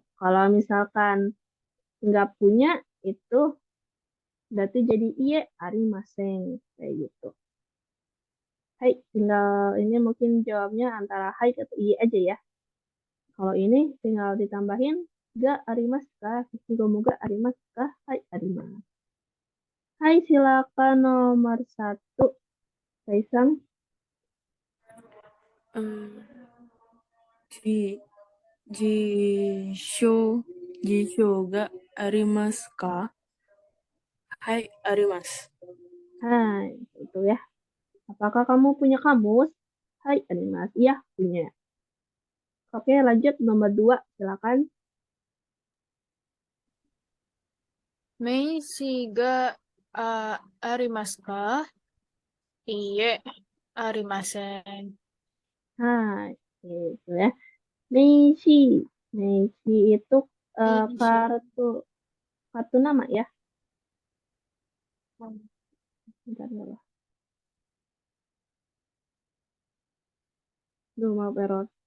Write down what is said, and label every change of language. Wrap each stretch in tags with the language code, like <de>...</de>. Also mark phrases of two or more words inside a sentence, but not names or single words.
<id>Kalau misalkan enggak punya itu berarti jadi iya arimasen kayak gitu. Hai, tinggal ini mungkin jawabnya antara hai atau iya aja ya. Kalau ini tinggal ditambahin</id> <ja>がありますか、消しゴムがありますか, はい、あります.</ja> <id>Hai, silakan nomor 1. Kaisang.</id> <ja>じ、辞書がありますか? はい、あります.</ja> <id>Hai, itu ya. Apakah kamu punya kamus?</id> <ja>はい、あります.</ja> <id>Iya, punya. Oke, lanjut nomor 2. Silakan.</id> <ja>名刺がありますか? いいえ、ありません.</ja> <id>Hai, itu ya. Meishi. Meishi itu Meishi. kartu nama ya. Bentar, ya. Duh, maaf error.</id>